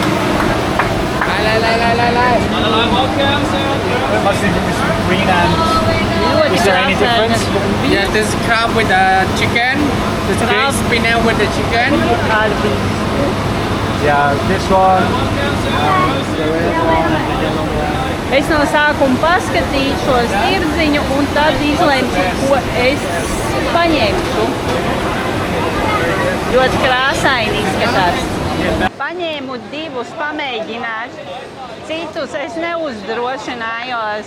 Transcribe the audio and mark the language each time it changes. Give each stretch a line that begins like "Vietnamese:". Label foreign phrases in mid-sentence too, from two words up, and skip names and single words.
English: Welcome, sir. What's the difference between green and...
Latvian: Ļoti
English: Is there any
Latvian: krāsainas.
English: difference? Yeah, this is crab with the chicken. This Crab. green spinach with the chicken.
Latvian: Ar vistu.
English: Yeah, this one. The red one, the yellow one.
Latvian: Es no sākuma paskatīšos tirdziņu un tad izlemšu, ko es paņemšu. Ļoti krāsaini izskatās. Paņēmu divus pamēģināt, citus es neuzdrošinājos.